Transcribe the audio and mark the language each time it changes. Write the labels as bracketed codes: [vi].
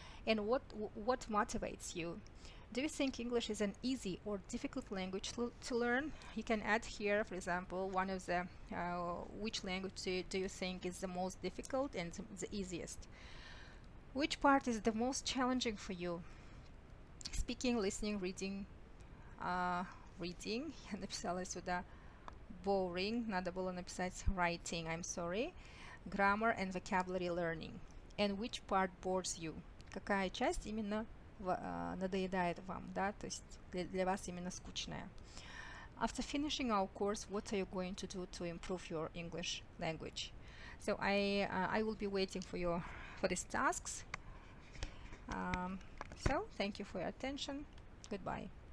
[en] And what motivates you? Do you think English is an easy or difficult language to learn? You can add here, for example, one of the which language do you think is the most difficult and the easiest? Which part is the most challenging for you? Speaking, listening, reading. Reading. [ru] Я написала сюда boring. Надо было написать writing. [en] I'm sorry. Grammar and vocabulary learning. And which part bores you? [ru] Какая часть именно надоедает вам, да, то есть для вас именно скучная. [en] After finishing our course, what are you going to do to improve your English language? So I will be waiting for these tasks. So thank you for your attention. Goodbye.